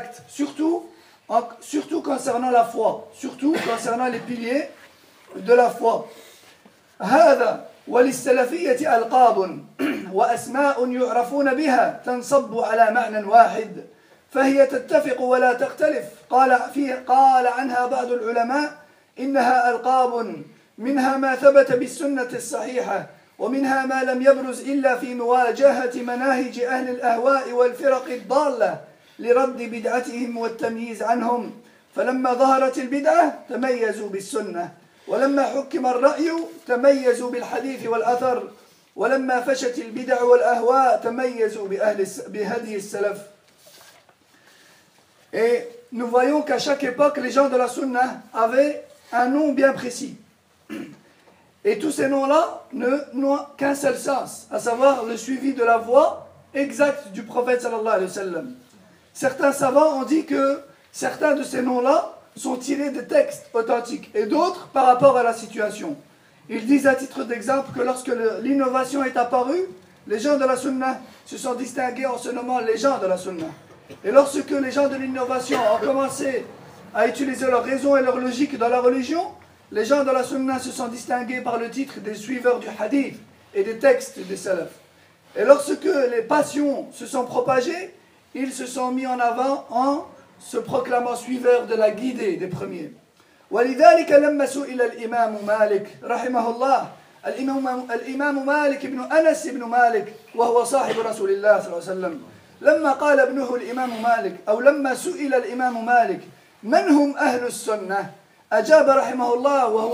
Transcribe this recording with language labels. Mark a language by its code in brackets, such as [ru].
[fr] Surtout concernant la foi. Surtout concernant les piliers de la foi. [ar] هذا وللسلفية ألقاب وأسماء يعرفون بها تنصب على معنى واحد فهي تتفق ولا تختلف. قال عنها بعض العلماء إنها ألقاب منها ما ثبت بالسنة الصحيحة ومنها ما لم يبرز إلا في مواجهة مناهج أهل الأهواء والفرق الضالة لرد بدعتهم والتمييز عنهم. فلما ظهرت البدعة تميزوا بالسنة، ولما حكم الرأي تميزوا بالحديث والأثر، ولما فشت البدع والأهواء تميزوا بهدي السلف. [fr] Nous voyons qu'à chaque époque les gens de la sunna avaient un nom bien précis. Et tous ces noms-là n'ont qu'un seul sens, à savoir le suivi de la voie exacte du prophète sallallahu alayhi wa sallam. Certains savants ont dit que certains de ces noms-là sont tirés de textes authentiques et d'autres par rapport à la situation. Ils disent à titre d'exemple que lorsque l'innovation est apparue, Les gens de la Sunna se sont distingués en se nommant les gens de la Sunna. Et lorsque les gens de l'innovation ont commencé à utiliser leur raison et leur logique dans la religion, les gens de la Sunna se sont distingués par le titre des suiveurs du hadith et des textes des salafs. Et lorsque les passions se sont propagées, ils se sont mis en avant en se proclamant suiveurs de la guidée des premiers. [ar] ولذلك لما سئل الإمام مالك رحمه الله الإمام مالك بن أنس بن مالك وهو صاحب رسول الله صلى الله عليه وسلم لما قال ابنه الإمام مالك أو لما سئل الإمام مالك من هم أهل السنة أجاب رحمه الله